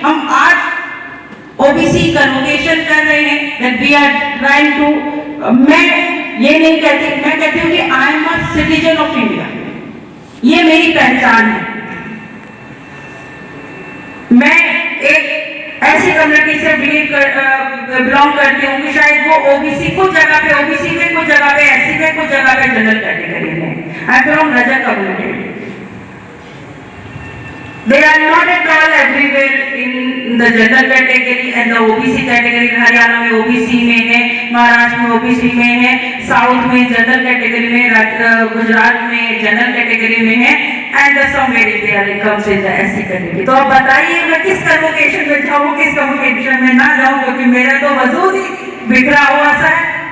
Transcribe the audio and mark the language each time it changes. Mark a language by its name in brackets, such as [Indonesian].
[Hindi] हम आज OBC convocation कर रहे हैं, [English] that we are trying to, [Hindi] मैं ये नहीं कहती, मैं कहती हूँ कि [English] I am a citizen of India, [Hindi] ये मेरी पहचान है। मैं एक ऐसी कम्युनिटी से बिलोंग करती हूँ कि शायद वो ओबीसी कुछ जगह पे ओबीसी में, कुछ जगह पे एससी में, कुछ जगह पे जनरल कैटेगरी में। [English] I am from Rajak community. They are not at all everywhere in the general category and the OBC category. [Hindi] Haryana में OBC में है, महाराष्ट्र में OBC में है, साउथ में जनरल कैटेगरी में, गुजरात में जनरल कैटेगरी में है, [English] and the somewhere there comes in the SC [Hindi] category. तो अब बताइए मैं किस कन्वोकेशन में जाऊँ, किस कन्वोकेशन में ना जाऊँ, क्योंकि मेरा तो वजूद ही बिखरा हुआ सा है।